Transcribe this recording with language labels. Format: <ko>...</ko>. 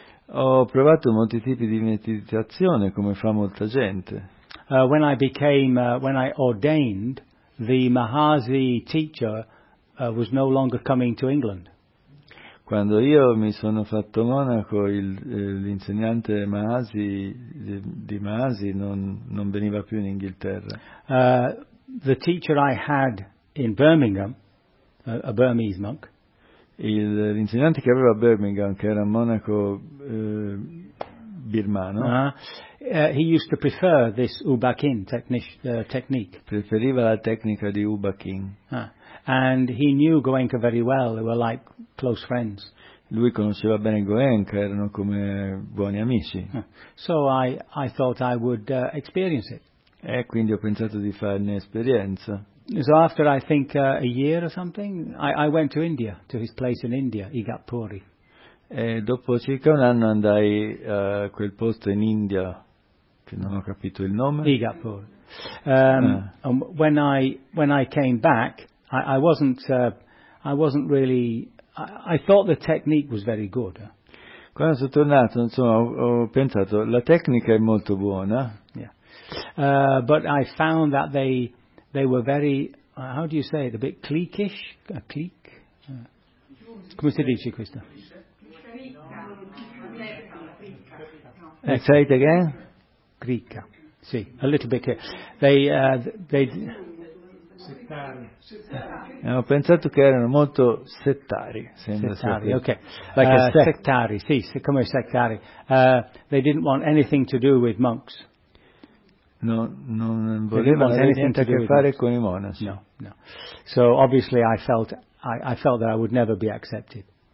<it>Ho provato molti tipi di meditazione, come fa molta gente.</it> <en>When I ordained the Mahasi teacher was no longer coming to England.</en> <it>Quando io mi sono fatto monaco, l'insegnante Mahasi di Mahasi non veniva più in Inghilterra.</it> <en>The teacher I had in Birmingham, a Burmese monk.</en> <it>L'insegnante che aveva a Birmingham, che era un monaco birmano.</it> <en>He used to prefer this Ubakin technique.</en> <it>Preferiva la tecnica di Ubakin.</it> <en>And he knew Goenka very well. They were like close friends.</en> <it>Lui conosceva bene Goenka, erano come buoni amici.</it> <en>So I thought I would experience it.</en> <it>E quindi ho pensato di farne esperienza.</it> <en>So after I think a year or something, I went to India, to his place in India, Igatpuri.</en> <it>E dopo circa un anno andai a quel posto in India, che non ho capito il nome.</it> <en>Igatpuri. And when I came back, I thought the technique was very good.</en> <it>Quando sono tornato, insomma, ho pensato, la tecnica è molto buona.</it> <en>Yeah. But I found that they were very, how do you say it, a bit cliquish? A clique?</en> <it>Come si dice questo?</it> <en>Say it again?</en> <it>Cliquica. Sì,</it> <en>a little bit. They</en> <it>settari. Ho pensato che erano molto settari. Settari, ok. Like settari, sì, come settari.</it> <en>They didn't want anything to do with monks.</en> <it>Non volevano avere niente a che fare con i monaci.</it> <en>No. So obviously I felt that I would never be accepted.</en>